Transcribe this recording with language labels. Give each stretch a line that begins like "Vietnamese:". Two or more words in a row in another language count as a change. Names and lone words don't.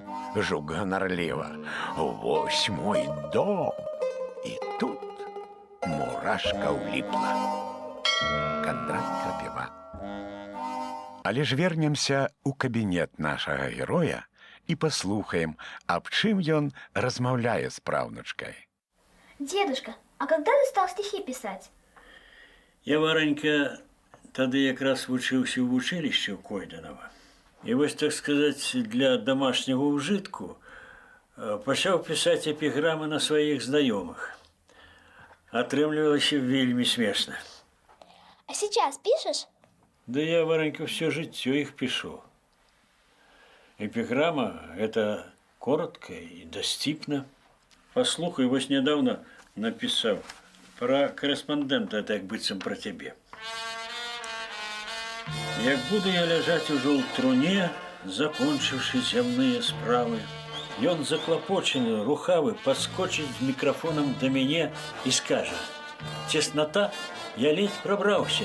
Belarusian: Жук ганарліва: вось мой дом. І тут мурашка ўліпла. Кандрат Крапіва. Але ж вернемся ў кабінет нашага героя і паслухаем, аб чым ён размаўляе з праўнучкай.
Russian: Дедушка, а когда ты стал стихи писать?
Belarusian: Я, Варанька, тады якраз вучыўся ў вучылішчы ў Койданова. І вось, так сказаць, для домашняга ўжытку пачаў пісаць эпіграмы на сваіх знаёмых. Атрымлівалася вельмі смешна.
Russian: А сейчас пишешь?
Belarusian: Да я, Варанька, все жыццё іх пішу. Эпіграма –
Russian: это коротко и доступно.
Belarusian: Послухай, вось
Russian: недавно написал про корреспондента,
Belarusian: так быццам
Russian: про тебе.
Belarusian: Як буду я ляжаць ужо ў труне, закончыўшы зямныя справы, ён заклапочаны, рухавы, падскочыць з мікрафонам да мяне і скажа: «Цесната, я ледзь прабраўся.